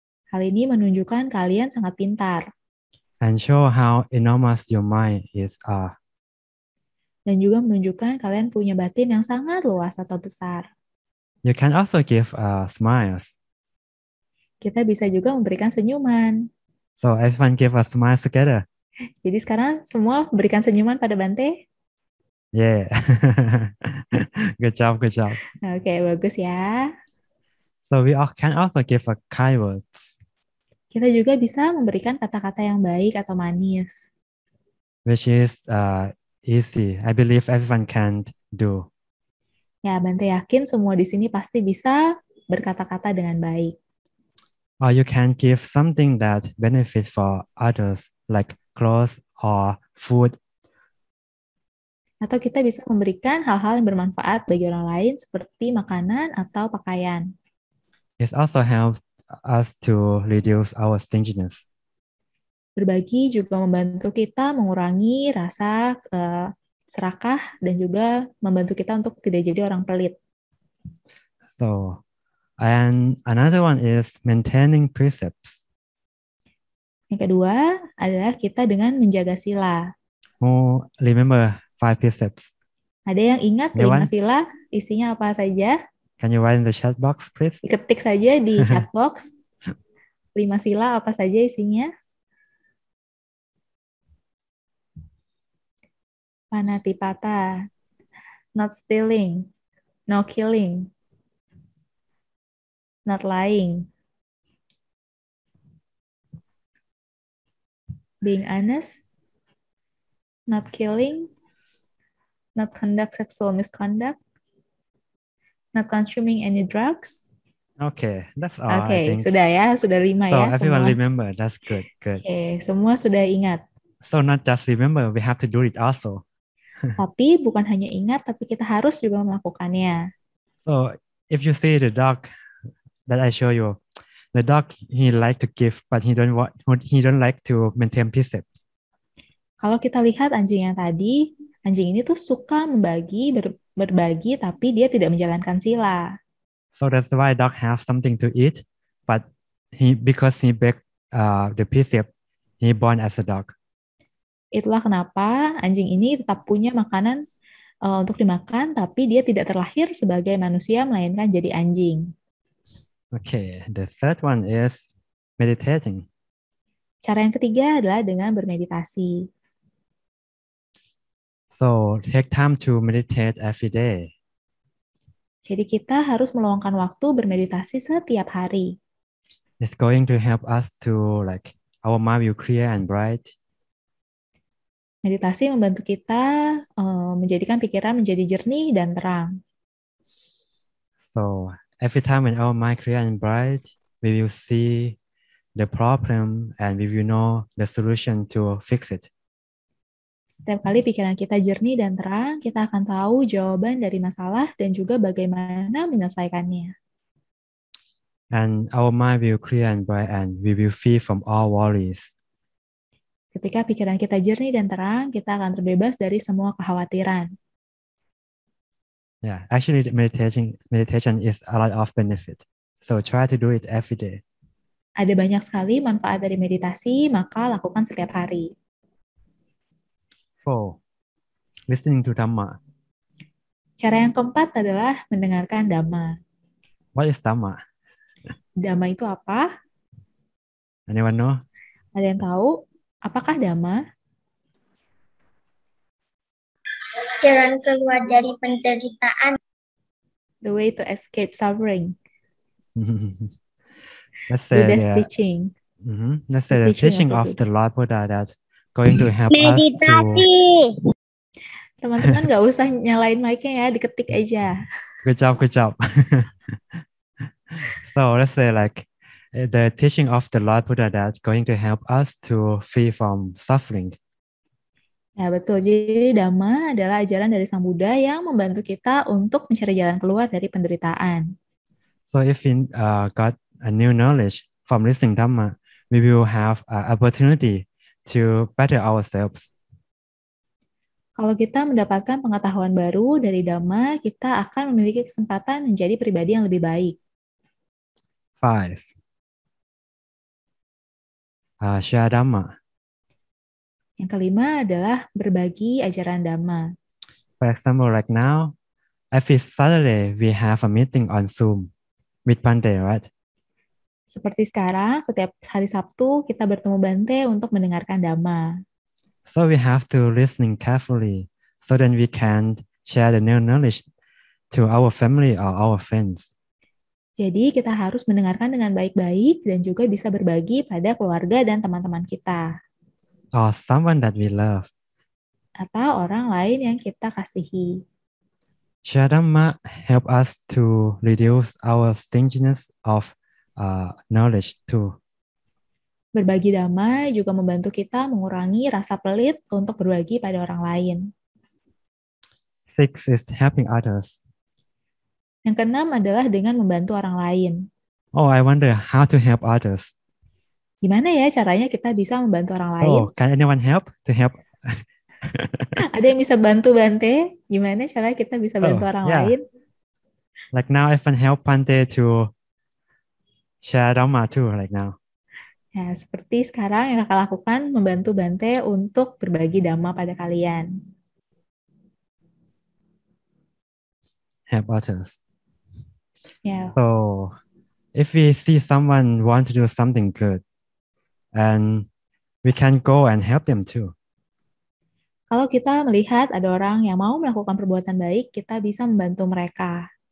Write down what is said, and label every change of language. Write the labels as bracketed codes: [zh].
[id] Hal ini menunjukkan kalian sangat pintar. [en] And show how enormous your mind is. [id] Dan juga menunjukkan kalian punya batin yang sangat luas atau besar. [en] You can also give smiles. [id] Kita bisa juga memberikan senyuman. [en] So everyone give a smile together. [id] Jadi sekarang semua berikan senyuman pada Bante. [en] Yeah. Good job. [id] Oke, bagus ya. [en] So we can also give a kind words. [id] Kita juga bisa memberikan kata-kata yang baik atau manis. [en] Which is easy. I believe everyone can do. [id] Ya, Bante yakin semua di sini pasti bisa berkata-kata dengan baik. [en] Or you can give something that benefit for others, like clothes or food. [id] Atau kita bisa memberikan hal-hal yang bermanfaat bagi orang lain seperti makanan atau pakaian. [en] It also helps us to reduce our stinginess. [id] Berbagi juga membantu kita mengurangi rasa serakah dan juga membantu kita untuk tidak jadi orang pelit. [en] So, and another one is maintaining precepts. [id] Yang kedua adalah kita dengan menjaga sila. [en] Oh, remember 5 precepts. [id] Ada yang ingat 5 sila? Isinya apa saja? [en] Can you write in the chat box, please? [id] Ketik saja di chat box. 5 sila apa saja isinya? [en] Panatipata, not stealing, no killing, not lying, being honest, not killing, not conduct sexual misconduct, not consuming any drugs. Okay, that's all. I think. [id] Sudah ya, sudah 5 [en] so [id] ya. [en] So everyone [id] semua. [en] remember, that's good. [id] Okay, semua sudah ingat. [en] So not just remember, we have to do it also. [id] Tapi bukan hanya ingat, tapi kita harus juga melakukannya. [en] So if you see the dog that I show you, the dog he like to give, but he don't like to maintain precepts. [id] Kalau kita lihat anjing yang tadi, anjing ini tuh suka berbagi, tapi dia tidak menjalankan sila. [en] So that's why dog have something to eat, but because he break the precept, he born as a dog. [id] Itulah kenapa anjing ini tetap punya makanan untuk dimakan, tapi dia tidak terlahir sebagai manusia, melainkan jadi anjing. [en] Okay, the third one is meditating. [id] Cara yang ketiga adalah dengan bermeditasi. [en] So take time to meditate every day. [id] Jadi kita harus meluangkan waktu bermeditasi setiap hari. [en] It's going to help us to our mind will clear and bright. [id] Meditasi membantu kita menjadikan pikiran menjadi jernih dan terang. [en] So every time when our mind clear and bright, we will see the problem and we will know the solution to fix it. [id] Setiap kali pikiran kita jernih dan terang, kita akan tahu jawaban dari masalah dan juga bagaimana menyelesaikannya. [en] And our mind will clear and bright and we will free from all worries. [id] Ketika pikiran kita jernih dan terang, kita akan terbebas dari semua kekhawatiran. [en] Yeah, actually meditation is a lot of benefit. So try to do it every day. [id] Ada banyak sekali manfaat dari meditasi, maka lakukan setiap hari. [en] 4. Listening to Dhamma. [id] Cara yang keempat adalah mendengarkan Dhamma. [en] What is Dhamma? [id] Dhamma itu apa? [en] Anyone know? [id] Ada yang tahu? Apakah Dhamma? Jalan keluar dari penderitaan. [en] The way to escape suffering. Let's say Buddha's the teaching. let's say the teaching of the Lord Buddha that's going to help us to. [id] Meditasi. Teman-teman nggak usah nyalain mic-nya ya, diketik aja. [en] Good job. So let's say like the teaching of the Lord Buddha that's going to help us to free from suffering. [id] Ya betul, jadi Dhamma adalah ajaran dari Sang Buddha yang membantu kita untuk mencari jalan keluar dari penderitaan. [en] So if we got a new knowledge from listening Dhamma, we will have an opportunity to better ourselves. [id] Kalau kita mendapatkan pengetahuan baru dari Dhamma, kita akan memiliki kesempatan menjadi pribadi yang lebih baik. [en] 5. Share Dhamma. [id] Yang kelima adalah berbagi ajaran Dhamma. [en] For example, like now, every Saturday we have a meeting on Zoom with Bante, right? [id] Seperti sekarang, setiap hari Sabtu kita bertemu Bante untuk mendengarkan Dhamma. [en] So we have to listening carefully so then we can share the new knowledge to our family or our friends. [id] Jadi kita harus mendengarkan dengan baik-baik dan juga bisa berbagi pada keluarga dan teman-teman kita. [en] Or someone that we love. [id] Atau orang lain yang kita kasihi. [en] Share Dhamma help us to reduce our stinginess of knowledge too. [id] Berbagi Dhamma juga membantu kita mengurangi rasa pelit untuk berbagi pada orang lain. [en] 6 is helping others. [id] Yang keenam adalah dengan membantu orang lain. [en] Oh, I wonder how to help others. [id] Gimana ya caranya kita bisa membantu orang lain? [en] So, can anyone help to help? [id] Ada yang bisa bantu Bante? Gimana cara kita bisa bantu orang lain? [en] Like now, I can help Bante to share Dhamma too, like now. [id] Ya, seperti sekarang yang kakak lakukan, membantu Bante untuk berbagi Dhamma pada kalian. [en] Help others. [id] Ya. [en] So, if we see someone want to do something good, and we can go and help them too. [id] Kalau kita melihat ada orang yang mau melakukan perbuatan baik, kita bisa membantu mereka.